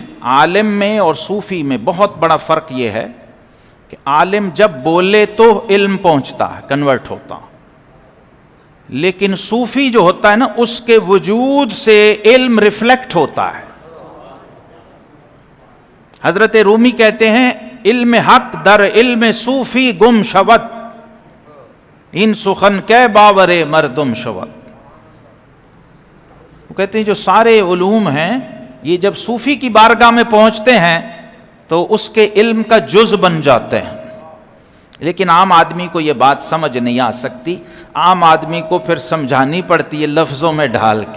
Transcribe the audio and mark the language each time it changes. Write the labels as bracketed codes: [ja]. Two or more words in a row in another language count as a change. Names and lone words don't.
[ur] عالم میں اور صوفی میں بہت بڑا فرق یہ ہے کہ عالم جب بولے تو علم پہنچتا ہے، کنورٹ ہوتا، لیکن صوفی جو ہوتا ہے نا اس کے وجود سے علم ریفلیکٹ ہوتا ہے۔ حضرت رومی کہتے ہیں [fa] علم حق در علم صوفی گم شود، ان سخن کے باور مردم شود۔ [ur] وہ کہتے ہیں جو سارے علوم ہیں یہ جب صوفی کی بارگاہ میں پہنچتے ہیں تو اس کے علم کا جز بن جاتے ہیں، لیکن عام آدمی کو یہ بات سمجھ نہیں آ سکتی، عام آدمی کو پھر سمجھانی پڑتی ہے لفظوں میں ڈھال کے۔